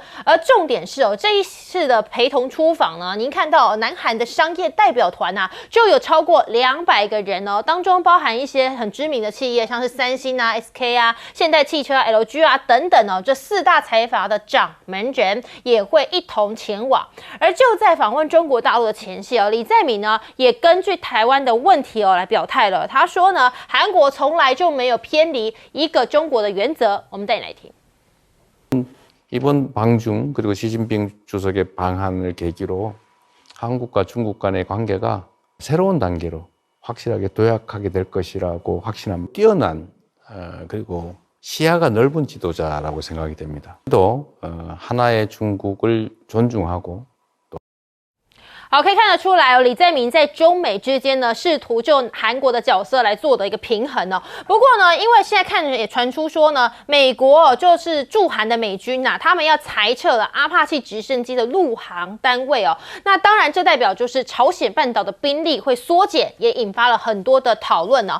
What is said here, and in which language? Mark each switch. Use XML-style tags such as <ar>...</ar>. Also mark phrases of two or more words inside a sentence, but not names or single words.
<zh>而重点是这一次的陪同出访呢，您看到南韩的商业代表团就有超过200个人当中包含一些很知名的企业，像是三星SK 现代汽车LG等等这4大财阀的掌门人也会一同前往。而就在访问中国大陆的前夕李在明呢也根据台湾的问题来表态了。他说呢，韩国从来就没有偏离一个中国的原则。我们带你来听。</zh> <ko>이번 방중 그리고 시진핑 주석의 방한을 계기로 한국과 중국 간의 관계가 새로운 단계로 확실하게 도약하게 될 것이라고 확신합니다. 뛰어난 그리고 시야가 넓은 지도자라고 생각이 됩니다. 또 하나의 중국을 존중하고</ko> <zh>好，可以看得出来哦，李在明在中美之间呢，试图就韩国的角色来做的一个平衡哦。不过呢，因为现在看也传出说呢，美国就是驻韩的美军呐，他们要裁撤了阿帕奇直升机的陆航单位哦。那当然，这代表就是朝鲜半岛的兵力会缩减，也引发了很多的讨论哦。</zh>